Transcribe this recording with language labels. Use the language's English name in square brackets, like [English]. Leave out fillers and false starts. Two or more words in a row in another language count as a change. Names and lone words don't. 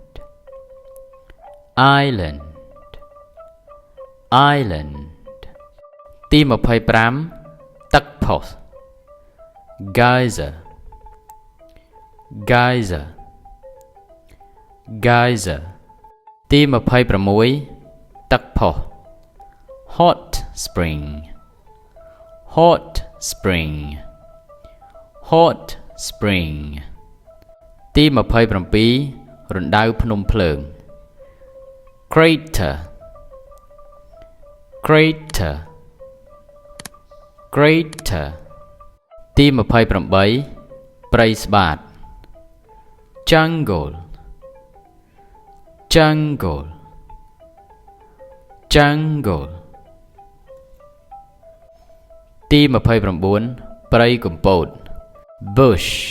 [Khmer] ទី25ទឹកផុស Geyser ទីទី26ទឹកផុស [English] hot spring hot spring hot spring [Khmer] ទី27រណ្ដៅភ្នំភ្លើង crater [English] crater crater [Khmer] ទី28ព្រៃស្បាត [English] jungle jungle jungle [Khmer] ទី29ព្រៃកំពត bush